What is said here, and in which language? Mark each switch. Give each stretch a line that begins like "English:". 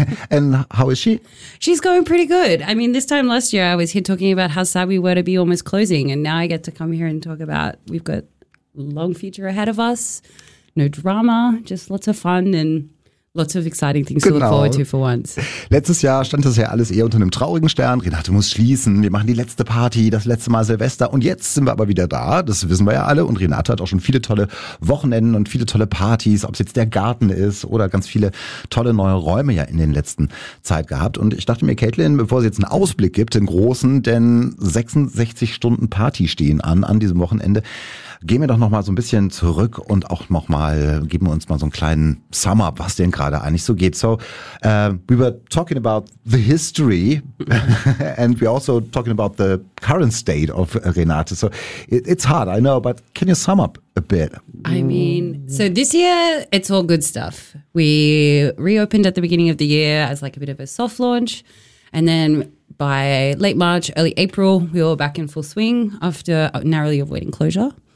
English: And how is she? She's going pretty good. I mean, this time last year I was here talking about how sad we were to be almost closing. And now I get to come here and talk about we've got long future ahead of us. No drama, just lots of fun and lots of exciting things
German: genau
English: to look forward to for once.
German: Letztes Jahr stand das ja alles eher unter einem traurigen Stern. Renate muss schließen, wir machen die letzte Party, das letzte Mal Silvester. Und jetzt sind wir aber wieder da, das wissen wir ja alle. Und Renate hat auch schon viele tolle Wochenenden und viele tolle Partys, ob es jetzt der Garten ist oder ganz viele tolle neue Räume ja in den letzten Zeit gehabt. Und ich dachte mir, Caitlin, bevor sie jetzt einen Ausblick gibt, den großen, denn 66 Stunden Party stehen an diesem Wochenende, gehen wir doch nochmal so ein bisschen zurück und auch nochmal, geben wir uns mal so einen kleinen Sum-up, was denn gerade eigentlich so geht.
English: So, we were talking about the history and we also talking about the current state of Renate. So, it's hard, I know, but can you sum up a bit? I mean, so this year, it's all good stuff. We reopened at the beginning of the year as like a bit of a soft launch. And then by late March, early April, we were back in full swing after narrowly avoiding closure.